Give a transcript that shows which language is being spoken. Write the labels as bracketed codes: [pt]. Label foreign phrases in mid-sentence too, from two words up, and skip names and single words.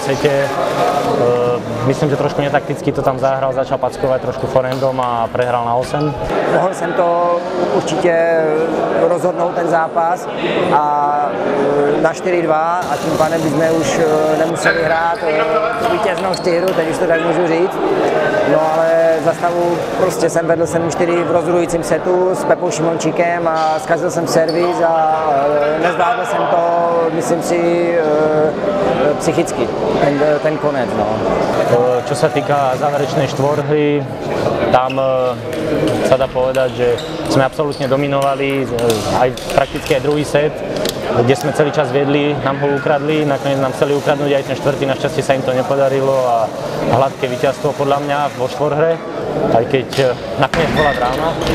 [sk] sete. Myslím, že trošku netakticky to tam zahral, začal packovať trošku forehandom a prehral na 8. [cs] Mohl jsem to určitě rozhodnout ten zápas a na 4-2 a tím pádem bychom už nemuseli hrát vítěznou 4, teď už to tak můžu říct. No ale za stavu prostě jsem vedl 7-4 v rozhodujícím setu s Pepou Šimončíkem a zkazil jsem servis a nezvládl jsem to, myslím si, psychicky, ten konec. No. [sk] Čo sa týka záverečnej štvorhry, tam sa dá povedať, že sme absolútne dominovali, aj prakticky aj druhý set, kde sme celý čas viedli, nám ho ukradli, nakoniec nám chceli ukradnúť aj ten štvrtý, našťastie sa im to nepodarilo a hladké víťazstvo podľa mňa vo štvorhre, aj keď nakoniec bola dráma.